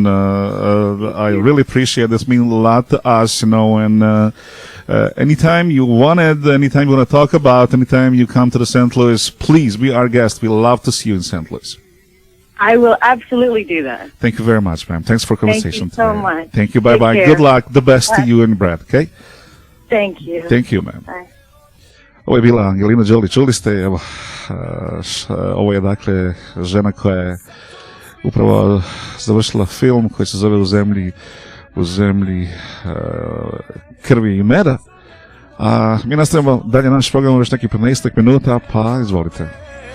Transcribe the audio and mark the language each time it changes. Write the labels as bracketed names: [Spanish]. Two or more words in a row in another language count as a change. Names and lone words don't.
[English] I really appreciate this. Means a lot to us, and anytime you want it, anytime you want to talk about, anytime you come to the St. Louis, please be our guest. We love to see you in St. Louis. I will absolutely do that. Thank you very much, ma'am. Thanks for conversation. Thank you so much. Thank you. Bye-bye. Good luck. The best to you and Brad, okay? Thank you. Thank you, ma'am. Bye. [Serbian] Ovo je bila Angelina Jolie. Čuli ste, evo, ovo je dakle žena koja je upravo završila film koji se zove U zemlji krvi i meda. A mi nastavljamo dalje naš program još nekih 15 minuta, pa izvolite.